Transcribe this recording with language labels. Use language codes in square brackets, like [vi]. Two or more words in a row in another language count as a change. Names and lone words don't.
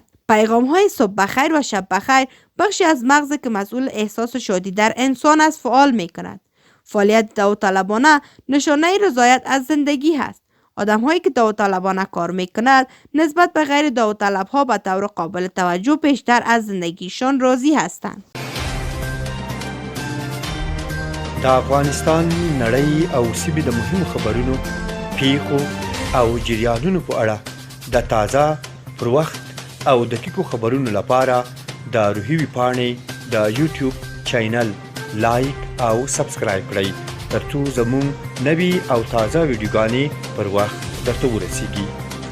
[fa] پیغام های صبح بخیر و شب بخیر بخشی از مغز که مسئول احساس شادی در انسان است فعال می کند. فعالیت داوطلبانه نشانه رضایت از زندگی هست. آدم هایی که داوطلبانه کار می کند نسبت به غیر داوطلب ها به طور قابل توجه بیشتر از زندگیشان راضی هستند. [ps] د افغانستان نړۍ او سیمې د مهمو خبرونو پیښو او جریانونو په اړه د تازه پر وخت او دقیقو خبرونو لپاره د روحي ویبپاڼې د یوټیوب چینل لایک او سبسکرایب کړئ ترڅو زموږ نوي او تازه ویډیوګانې پر وخت درته ورسیږي.